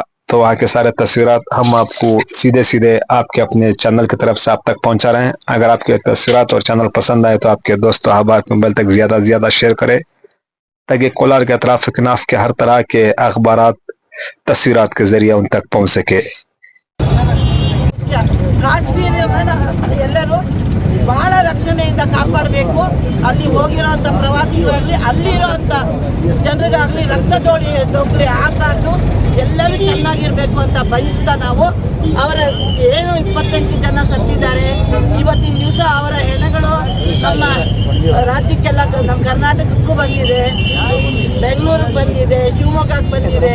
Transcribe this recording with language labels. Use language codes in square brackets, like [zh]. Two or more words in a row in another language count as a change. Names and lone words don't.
[ur] تو وہاں کے سارے تصویرات ہم آپ کو سیدھے سیدھے آپ کے اپنے چینل کی طرف سے آپ تک پہنچا رہے ہیں. اگر آپ کے تصویرات اور چینل پسند آئے تو آپ کے دوستوں احباب موبائل تک زیادہ سے زیادہ شیئر کریں، تاکہ کولار کے اطراف اکناف کے ہر طرح کے اخبارات تصویرات کے ذریعے ان تک پہنچ سکے. [kn] ಕಾಶ್ಮೀರ ಎಲ್ಲರೂ ಬಹಳ ರಕ್ಷಣೆಯಿಂದ ಕಾಪಾಡಬೇಕು. ಅಲ್ಲಿ ಹೋಗಿರೋಂಥ ಪ್ರವಾಸಿಗರಾಗಲಿ ಅಲ್ಲಿರೋಂಥ ಜನರಿಗಾಗಲಿ ರಕ್ತದೊಳಿ ಆಗಬಾರ್ದು, ಎಲ್ಲರೂ ಚೆನ್ನಾಗಿರಬೇಕು ಅಂತ ಬಯಸ್ತಾ ನಾವು ಅವರ ಏನು 28 ಜನ ಸತ್ತಿದ್ದಾರೆ ಇವತ್ತಿನ ದಿವಸ, ಅವರ ಹೆಣಗಳು ನಮ್ಮ ರಾಜ್ಯಕ್ಕೆಲ್ಲ ನಮ್ಮ ಕರ್ನಾಟಕಕ್ಕೂ ಬಂದಿದೆ, ಬೆಂಗಳೂರಿಗೆ ಬಂದಿದೆ, ಶಿವಮೊಗ್ಗಕ್ಕೆ ಬಂದಿದೆ.